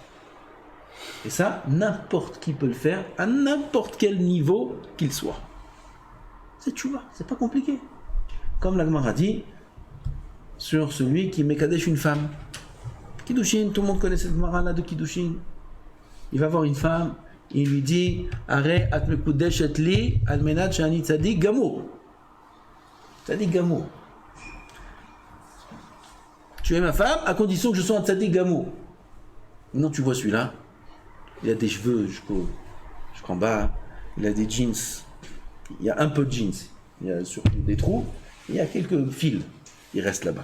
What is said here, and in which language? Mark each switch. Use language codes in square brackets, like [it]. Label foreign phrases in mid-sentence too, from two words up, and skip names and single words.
[fr] Et ça, n'importe qui peut le faire, à n'importe quel niveau qu'il soit. C'est tchouva, c'est pas compliqué. Comme la Gemara dit sur celui qui mekadesh une femme. Kiddushin, tout le monde connaît cette Gemara là de Kiddushin. Il va voir une femme, il lui dit [he] הרי את מקודשת לי על מנת שאני צדיק גמור. צדיק גמור. [fr] Tu es ma femme à condition que je sois un [he] צדיק גמור. [fr] Non, tu vois celui-là. Il a des cheveux jusqu'en bas, il a des jeans, il y a un peu de jeans, il y a surtout des trous, il y a quelques fils, il reste là-bas.